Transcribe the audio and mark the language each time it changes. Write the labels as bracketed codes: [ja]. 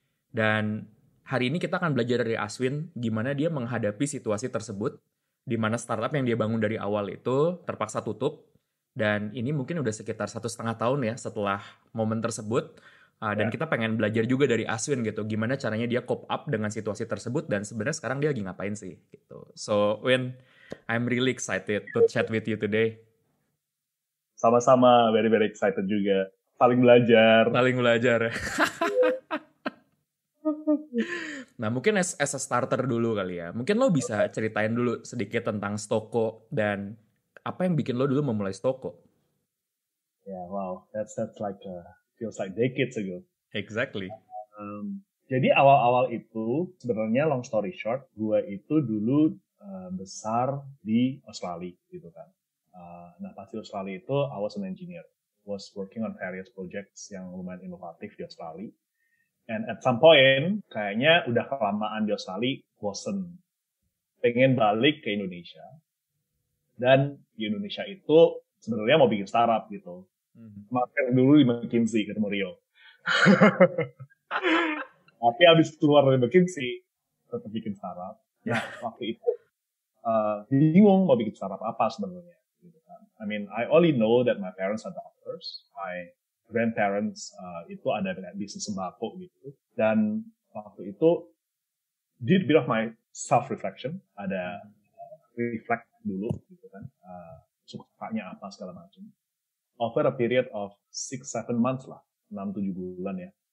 [id] Dan hari ini kita akan belajar dari Aswin gimana dia menghadapi situasi tersebut, di mana startup yang dia bangun dari awal itu terpaksa tutup. Dan ini mungkin udah sekitar 1,5 tahun ya setelah momen tersebut. Dan kita pengen belajar juga dari Aswin gitu, gimana caranya dia cope up dengan situasi tersebut dan sebenarnya sekarang dia lagi ngapain sih gitu. [en] So Win, I'm really excited to chat with you today. [id] Sama-sama, [en] very very excited [id] juga. Saling belajar. Ya. Nah mungkin [en] as a starter [id] dulu kali ya. Mungkin lo bisa ceritain dulu sedikit tentang Stoko dan apa yang bikin lo dulu memulai Stoko. [en] Yeah, wow, that's like feels like decades ago. Exactly. [id] Jadi awal-awal itu sebenarnya [en] long story short, [id] gue itu dulu besar di Australia gitu kan. Nah pas di Australia itu [en] I was an engineer, was working on various projects [id] yang lumayan inovatif di Australia. [en] And at some point [id] kayaknya udah kelamaan di Australia, bosen, pengen balik ke Indonesia. Dan di Indonesia itu sebenarnya mau bikin startup gitu. Makan dulu di McKinsey ketemu Rio. Tapi abis keluar dari McKinsey tetap bikin startup. Nah waktu itu bingung mau bikin startup apa sebenarnya. Gitu kan. [en] I mean, I only know that my parents are doctors. My grandparents [id] itu ada bisnis sembako gitu. Dan waktu itu [en] did a bit of my self-reflection. [id] Ada reflect dulu gitu kan. Sukanya apa segala macam. [en] Over a period of 6-7 months lah. [id] 6-7 bulan ya.